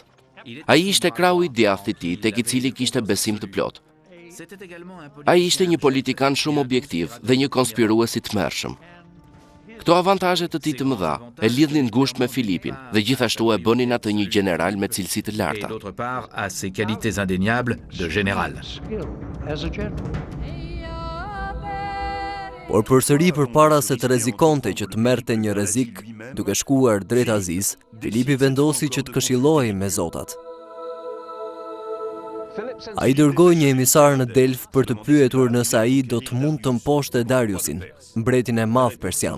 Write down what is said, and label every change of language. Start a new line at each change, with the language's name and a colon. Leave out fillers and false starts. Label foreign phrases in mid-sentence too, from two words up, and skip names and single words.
Albanian: Ai ishte krau i djathtë i tij, tek i cili kishte besim të plot. Ai ishte një politikan shumë objektiv dhe një konspirues i tmerrshëm. Këto avantazhe të tij të mëdha e lidhnin ngushtë me Filipin dhe gjithashtu e bënin atë një general me cilësi të larta.
French: D'autre part, à ses qualités indéniables de général.
Albanian: Por përsëri përpara se të rrezikonte që të merrte një rrezik duke shkuar drejt Azis, Filipi vendosi që të këshillojë me zotat. Ai dërgoi një emisar në Delf për të pyetur nëse ai do të mund të mposhte Dariusin, mbretin e madh persian.